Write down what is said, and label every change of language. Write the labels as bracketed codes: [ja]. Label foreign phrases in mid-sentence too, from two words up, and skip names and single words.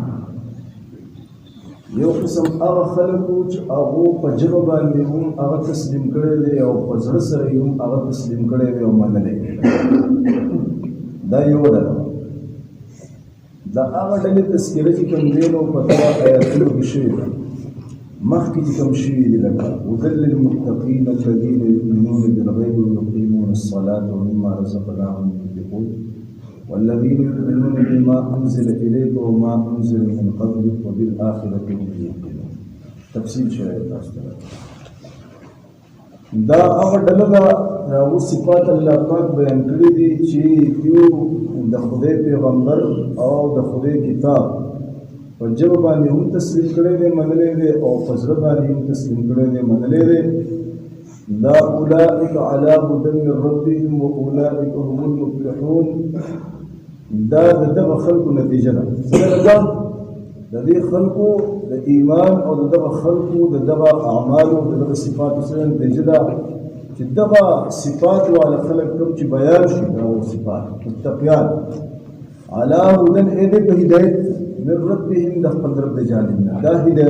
[ps] یو قسم هغه خلکو چې هغو په ژبه باندې هم هغه تسلیم کړی دی او په زړه سره یې هم هغه تسلیم کړی دی او منلی دا یو ډله دا هغه ډلې تذکره چې کوم دی نو په دغه آیاتونو کې شوې ده مخکې چې کوم شوي دي لکه [ar] هدى للمتقين الذين يؤمنون بالغيب ويقيمون الصلاة ومما رزقناهم ينفقون والذين يؤمنون بما أنزل إليك وما أنزل من قبلك وبالآخرة هم يوقنون [ps] تفصیل شوی تاسو ته دا هغه ډله ده هغو صفات الله پاک بیان کړي دي چې یو د خدای پیغمبر او د خدای کتاب په ژبه باندې هم تسلیم کړی دی منلی دی او په زړه باندې هم تسلیم کړی دی منلی دی دا [ar] اولئک علی هدى من ربهم واولئک هم المفلحون [ps] دا د دغه خلکو نتیجه ده څه د دې خلکو د ایمان او د دغه خلکو د دغه اعمالو د دغه صفاتو سره نتیجه ده چې دغه صفات والا خلک کوم چې بیان شي دغه صفات متقیان [ar] علی هدى [ps] هدى په هدایت [ar] من ربهم [ps] د خپل رب د جانب نه دا هدایت